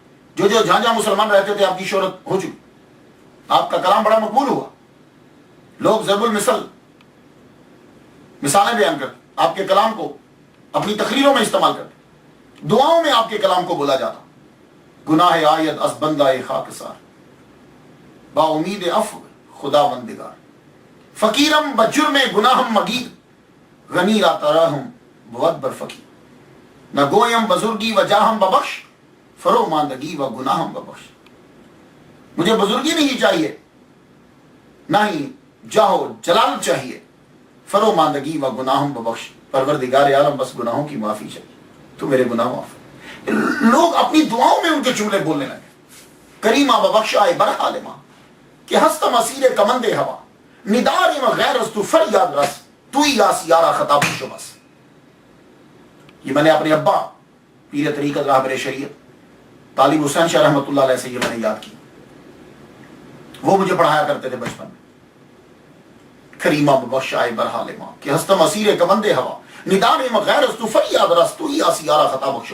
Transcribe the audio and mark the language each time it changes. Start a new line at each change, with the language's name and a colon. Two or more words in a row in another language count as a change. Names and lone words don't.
Urdu: جو جہاں جہاں مسلمان رہتے تھے آپ کی شہرت ہو چکی. آپ کا کلام بڑا مقبول ہوا. لوگ ضرب المثل مثالیں بیان کرتے، آپ کے کلام کو اپنی تقریروں میں استعمال کرتے، دعاؤں میں آپ کے کلام کو بولا جاتا.
Persian: گناہ آید از بندہ خاکسار، با امید عفو خدا بندگار، فقیرم بجرم گناہم مگید، غنی را تراہم بود بر فقیر، نہ گویم بزرگی و جاہم ببخش، فرو ماندگی و گناہم ببخش.
Urdu: مجھے بزرگی نہیں چاہیے، نہ ہی جاہو جلال چاہیے،
Persian: فرو ماندگی و گناہم ببخش.
Urdu: پروردگار عالم بس گناہوں کی معافی چاہیے، تو میرے گناہ معاف. لوگ اپنی دعاؤں میں ان کے جملے بولنے لگے.
Persian: کریمہ ببخشائے برحال ماں کہ ہستم اسیر کمند ہوا، ندار و غیر از تو فریاد رس، تو ہی یاس یارا خطاب شو بس.
Urdu: یہ میں نے اپنے ابا پیر طریقت راہبر شریعت طالب حسین شاہ رحمۃ اللہ علیہ سے یہ میں نے یاد کی. وہ مجھے پڑھایا کرتے تھے بچپن میں.
Persian: کریمہ ببخشائے برحال ماں کہ ہستم اسیر کمند ہوا، ندان غیر از تو فریاد رس، تو ہی آسیارہ خطا بخش.